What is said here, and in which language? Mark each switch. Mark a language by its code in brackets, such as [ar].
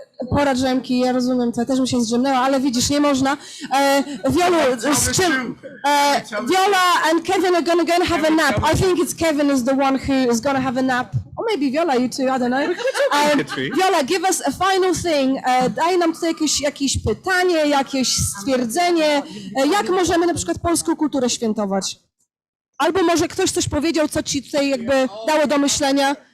[pl] Pora drzemki, ja rozumiem, to też mi się zdrzemnęła, ale widzisz, nie można. Violu, z czym? [en] Viola and Kevin are gonna go and have a nap. I think it's Kevin is the one who is gonna have a nap. Or maybe Viola, you too, I don't know. Viola, give us a final thing. [pl] Daj nam tutaj jakieś pytanie, jakieś stwierdzenie. Jak możemy na przykład polską kulturę świętować? Albo może ktoś coś powiedział, co ci tutaj jakby dało do myślenia.